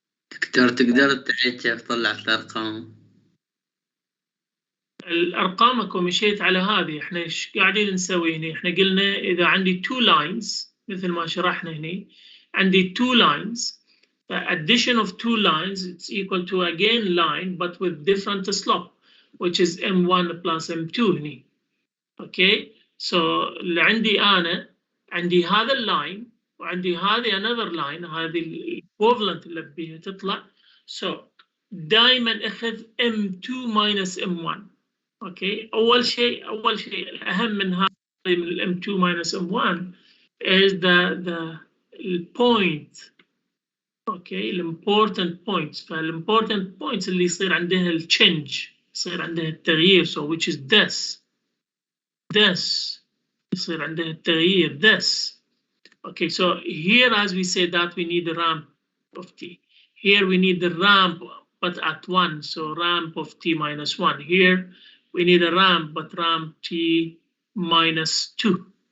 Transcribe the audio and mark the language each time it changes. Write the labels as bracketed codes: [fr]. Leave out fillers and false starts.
[ar] تقدر تعيد كيف طلعت الأرقام؟ الأرقام اكو مشيت على هذه. احنا ايش قاعدين نسوي هنا؟ احنا قلنا إذا عندي 2 lines مثل ما شرحنا هنا، عندي 2 lines. [en] Addition of 2 lines it's equal to again line but with different slope, which is m1 plus m2 هنا. [ar] اوكي، سو اللي عندي انا عندي هذا اللاين وعندي هذه another line، هذه الايكوفلنت اللي بيها تطلع. سو دائما اخذ m2 minus m1. اوكي، اول شيء الاهم من هذا من الm2 minus m1 is the point. اوكي، الامبورتنت بوينتس. فالامبورتنت بوينتس اللي يصير عندها التشنج، يصير عندها التغيير. [en] so which is this يصير عندها التغيير this. Okay, so here as we say that we need the ramp of t. Here we need the ramp but at 1, so ramp of t minus 1. Here we need a ramp but ramp t minus 2.